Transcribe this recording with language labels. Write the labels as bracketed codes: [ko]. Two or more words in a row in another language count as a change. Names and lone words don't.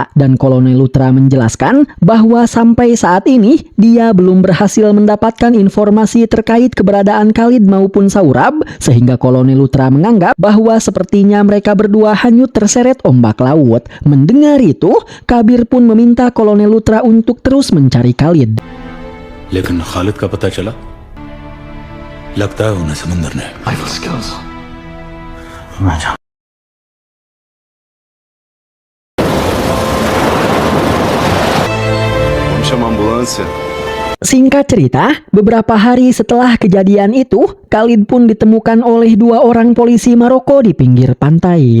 [id] Dan Kolonel Luthra menjelaskan bahwa sampai saat ini dia belum berhasil mendapatkan informasi terkait keberadaan Khalid maupun Saurabh, sehingga Kolonel Luthra menganggap bahwa sepertinya mereka berdua hanyut terseret ombak laut. Mendengar itu, Kabir pun meminta Kolonel Luthra untuk terus mencari Khalid. [hi] लेकिन खालिद का पता चला? लगता है उन्हें समुंदर ने [en] Rifle skills. मैं [pt] Chama a ambulância. [id] Singkat cerita, beberapa hari setelah kejadian itu, Khalid pun ditemukan oleh 2 orang polisi Maroko di pinggir pantai.